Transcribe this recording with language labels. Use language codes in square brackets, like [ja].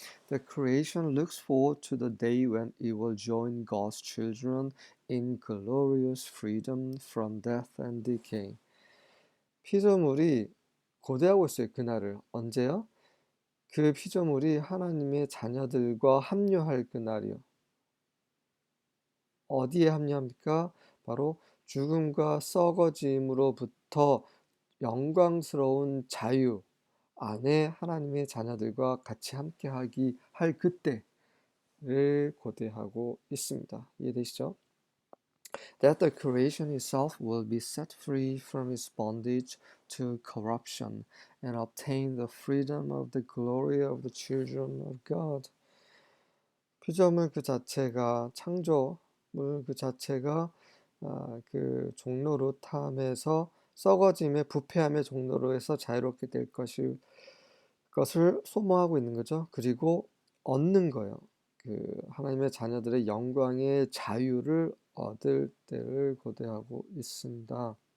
[en] The creation looks forward to the day when it will join God's children in glorious freedom from death and decay. [ko] 피조물이 고대하고 있어요. 그날을. 언제요? 그 피조물이 하나님의 자녀들과 합류할 그날이요. 어디에 합류합니까? 바로 죽음과 썩어짐으로부터 영광스러운 자유 안에 하나님의 자녀들과 같이 함께하기 할 그때를 고대하고 있습니다. 이해되시죠? [en] That the creation itself will be set free from its bondage to corruption and obtain the freedom of the glory of the children of God. [ko] 피조물 그 자체가 창조물 그 자체가 그 종로로 탐에서 썩어짐의 부패함의 종로로 해서 자유롭게 될 것을 소망하고 있는 거죠. 그리고 얻는 거예요. 그 하나님의 자녀들의 영광의 자유를 얻을 때를 고대하고 있습니다.